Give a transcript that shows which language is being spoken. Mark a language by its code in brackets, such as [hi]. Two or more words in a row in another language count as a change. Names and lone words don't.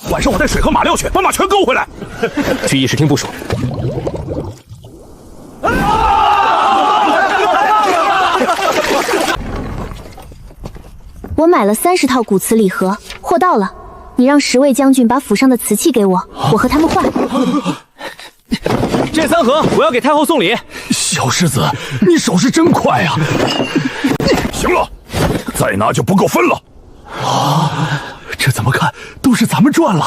[zh] 晚上我帶水和馬料去，把馬全勾回來。去議事廳部署。我買了30套古瓷禮盒，貨到了。你讓10位將軍把府上的瓷器給我，我和他們換。這3盒我要給太后送禮。小獅子，你手是真快啊！行了，再拿就不夠分了。啊，這怎麼看都是咱們賺了。